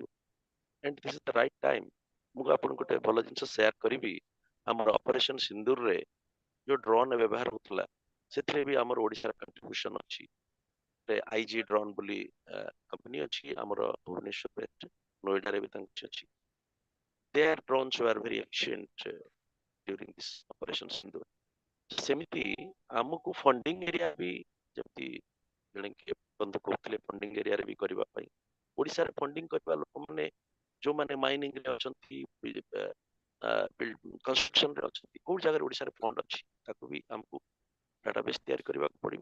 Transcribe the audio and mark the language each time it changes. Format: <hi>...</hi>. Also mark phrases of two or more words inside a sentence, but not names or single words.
<en>and this is the right time.</en> <or>ମୁଁ ଆପଣଙ୍କୁ ଗୋଟେ ଭଲ ଜିନିଷ ସେୟାର କରିବି। ଆମର ଅପରେସନ ସିନ୍ଦୁରରେ ଯୋଉ ଡ୍ରୋନ୍ ବ୍ୟବହାର ହଉଥିଲା, ସେଥିରେ ବି ଆମର ଓଡ଼ିଶାର କଣ୍ଟ୍ରିବ୍ୟୁସନ ଅଛି। IG ଡ୍ରୋନ୍ ବୋଲି କମ୍ପାନୀ ଅଛି ଆମର ଭୁବନେଶ୍ୱର, ନୋଏଡାରେ ବି ତାଙ୍କ ଅଛି।</or> <en>Their drones were very efficient during this operation Sindoor.</en> <or>ସେମିତି ଆମକୁ</or> <en>funding area</en> <or>ବି, ଯେମିତି ଜଣେ ବନ୍ଧୁ କହୁଥିଲେ,</or> <en>funding areare</en> <or>ବି କରିବା ପାଇଁ ଓଡ଼ିଶାରେ ଫଣ୍ଡିଂ କରିବା ଲୋକମାନେ ଯୋଉମାନେ ମାଇନିଂରେ ଅଛନ୍ତି, କନଷ୍ଟ୍ରକ୍ସନରେ ଅଛନ୍ତି, କୋଉ ଜାଗାରେ ଓଡ଼ିଶାରେ ଫଣ୍ଡ ଅଛି, ତାକୁ ବି ଆମକୁ ଡାଟାବେସ୍ ତିଆରି କରିବାକୁ ପଡ଼ିବ।</or>